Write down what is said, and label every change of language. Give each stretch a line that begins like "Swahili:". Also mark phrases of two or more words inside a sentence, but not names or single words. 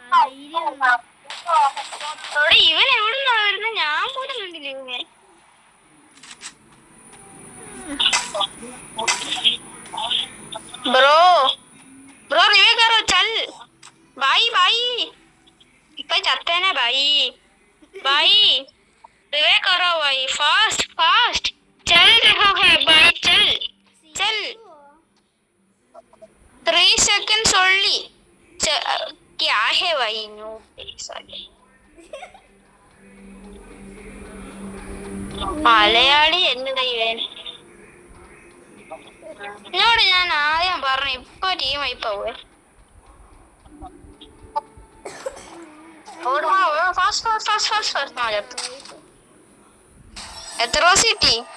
Malayalam: ഇവൻ എവിടുന്നാ വരുന്നത്? ഞാൻ പോലും കണ്ടില്ല ഇവനെ.
Hindi: ब्रो रिव्यू करो चल भाई
Malayalam: ഇപ്പൊ ചത്തേനെ ഭായി
Hindi: रिवे करो भाई फास्ट चल रहा है भाई चल
English: 3 seconds only
Hindi: क्या है भाई नो
Malayalam: മലയാളി എന്നതാ ഇവൻ? എന്നോട് ഞാൻ ആദ്യം പറഞ്ഞു ഇപ്പൊ ടീമായി പോവേ. എത്ര റോസ് കിട്ടി?